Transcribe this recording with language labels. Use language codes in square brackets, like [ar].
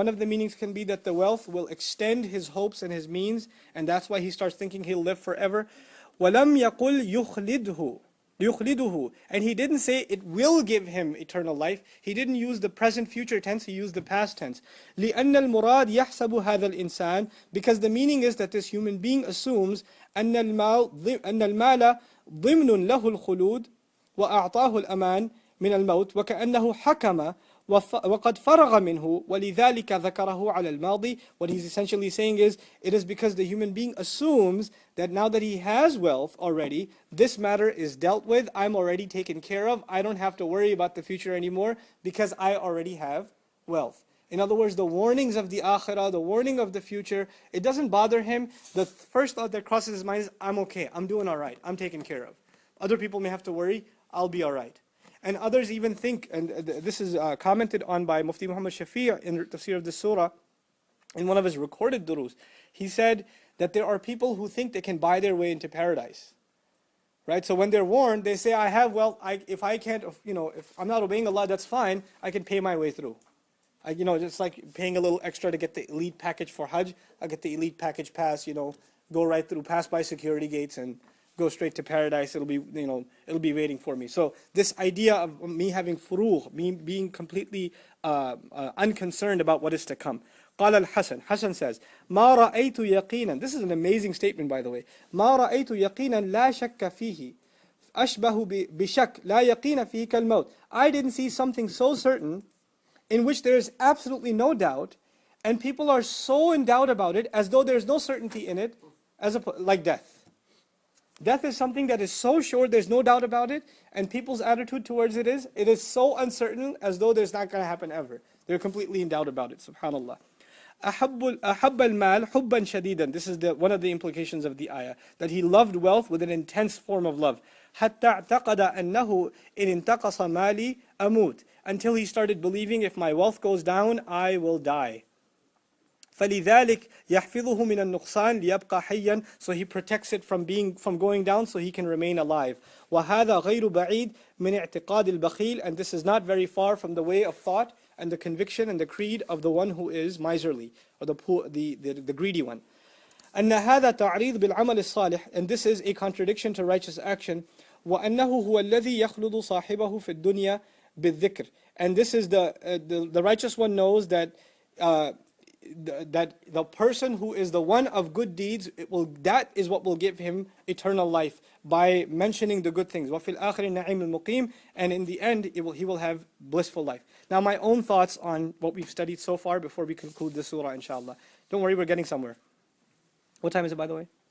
[en] One of the meanings can be that the wealth will extend his hopes and his means, and that's why he starts thinking he'll live forever. [ar] وَلَمْ يَقُلْ يُخْلِدْهُ. [en] And he didn't say it will give him eternal life. He didn't use the present future tense, he used the past tense. [ar] لِأَنَّ الْمُرَادِ يَحْسَبُ هَذَا الْإِنسان. [en] Because the meaning is that this human being assumes [ar] أَنَّ الْمَالَ ضِمْنٌ لَهُ الْخُلُودِ وَأَعْطَاهُ الْأَمَانِ مِنَ الْمَوْتِ وَكَأَنَّهُ حَكَمَ وَقَدْ فَرَغَ مِنْهُ وَلِذَلِكَ ذَكَرَهُ عَلَى الْمَاضِي. [en] What he's essentially saying is, it is because the human being assumes that now that he has wealth already, this matter is dealt with, I'm already taken care of, I don't have to worry about the future anymore because I already have wealth. In other words, the warnings of the akhirah, the warning of the future, it doesn't bother him. The first thought that crosses his mind is, I'm okay, I'm doing alright, I'm taken care of. Other people may have to worry, I'll be alright. And others even think, and this is commented on by Mufti Muhammad Shafi' in Tafseer of Surah, in one of his recorded durus. He said that there are people who think they can buy their way into paradise. Right? So when they're warned, they say, I have wealth, if I can't, if I'm not obeying Allah, that's fine, I can pay my way through. Just like paying a little extra to get the elite package for Hajj, I'll get the elite package pass, go right through, pass by security gates and go straight to paradise. It'll be waiting for me. So this idea of me having furuh, me being completely unconcerned about what is to come. [ar] قال الحسن, [en] Hassan says, [ar] ما رأيت يقينا. [en] This is an amazing statement, by the way. [ar] ما رأيت يقينا لا شك فيه أشبه بشك لا يقين فيه كالموت. [en] I didn't see something so certain in which there is absolutely no doubt, and people are so in doubt about it as though there's no certainty in it, like death. Death is something that is so sure, there's no doubt about it, and people's attitude towards it is so uncertain as though there's not going to happen ever. They're completely in doubt about it, subhanallah. [ar] أحب المال حبا شديدا. [en] This is one of the implications of the ayah, that he loved wealth with an intense form of love. [ar] حتى اعتقد أنه إن انتقص مالي أموت. [en] Until he started believing, if my wealth goes down, I will die. [ar] فلذلك يحفظه من النقصان ليبقى حيا. [en] So he protects it from going down so he can remain alive. [ar] وهذا غير بعيد من اعتقاد البخيل. [en] And this is not very far from the way of thought and the conviction and the creed of the one who is miserly, or the poor, the greedy one. [ar] أن هذا تعريض بالعمل الصالح. [en] And this is a contradiction to righteous action. [ar] وأنه هو الذي يخلد صاحبه في الدنيا بالذكر. [en] And this is the righteous one knows that that the person who is the one of good deeds, that is what will give him eternal life, by mentioning the good things. [ar] وَفِي الْآخِرِ النَّعِيمُ الْمُقِيمُ. [en] And in the end, he will have blissful life. Now my own thoughts on what we've studied so far before we conclude this surah, inshallah. Don't worry, we're getting somewhere. What time is it, by the way?